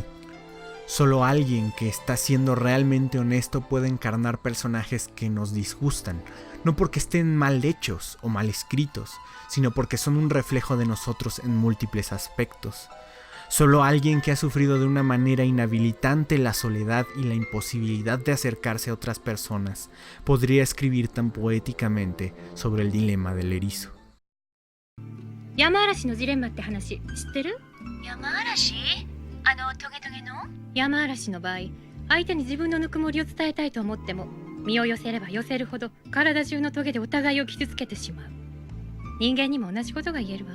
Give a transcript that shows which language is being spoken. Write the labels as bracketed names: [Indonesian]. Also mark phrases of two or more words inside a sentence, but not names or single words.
[Spanish] Solo alguien que está siendo realmente honesto puede encarnar personajes que nos disgustan, no porque estén mal hechos o mal escritos, sino porque son un reflejo de nosotros en múltiples aspectos. Solo alguien que ha sufrido de una manera inhabilitante la soledad y la imposibilidad de acercarse a otras personas podría escribir tan poéticamente sobre el dilema del erizo. [Japanese] 山嵐のジレンマって話知ってる？山嵐？あのトゲトゲの？山嵐の場合、相手に自分のぬくもりを伝えたいと思っても、身を寄せれば寄せるほど体中のトゲでお互いを傷つけてしまう。人間にも同じことが言えるわ。